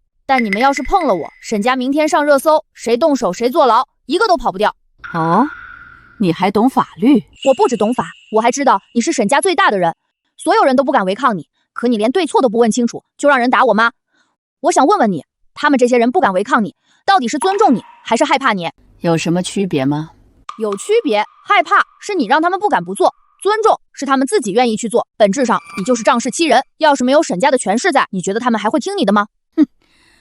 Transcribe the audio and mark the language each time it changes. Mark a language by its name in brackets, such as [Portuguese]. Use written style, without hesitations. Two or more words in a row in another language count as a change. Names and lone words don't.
[Chinese] 但你們要是碰了我，沈家明天上熱搜，誰動手誰坐牢，一個都跑不掉。哦，你還懂法律？我不只懂法，我還知道你是沈家最大的人，所有人都不敢違抗你。可你連對錯都不問清楚，就讓人打我媽。我想問問你，他們這些人不敢違抗你，到底是尊重你，還是害怕你？有什麼區別嗎？有區別，害怕是你讓他們不敢不做，尊重是他們自己願意去做。本質上，你就是仗勢欺人。要是沒有沈家的權勢在，你覺得他們還會聽你的嗎？哼，